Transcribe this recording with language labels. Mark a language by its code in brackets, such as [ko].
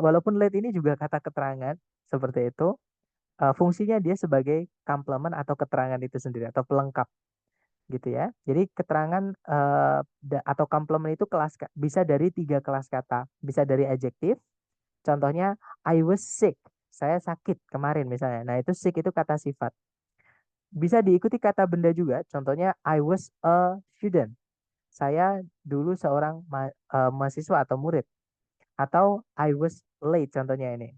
[id] Walaupun late ini juga kata keterangan seperti itu. Fungsinya dia sebagai complement atau keterangan itu sendiri atau pelengkap gitu ya. Jadi keterangan atau complement itu bisa dari 3 kelas kata. Bisa dari adjektif. Contohnya [en] I was sick. [id] Saya sakit kemarin misalnya. Nah, itu sick itu kata sifat. Bisa diikuti kata benda juga. Contohnya [en] I was a student. [id] Saya dulu seorang mahasiswa atau murid. Atau [en] I was late [id] contohnya ini.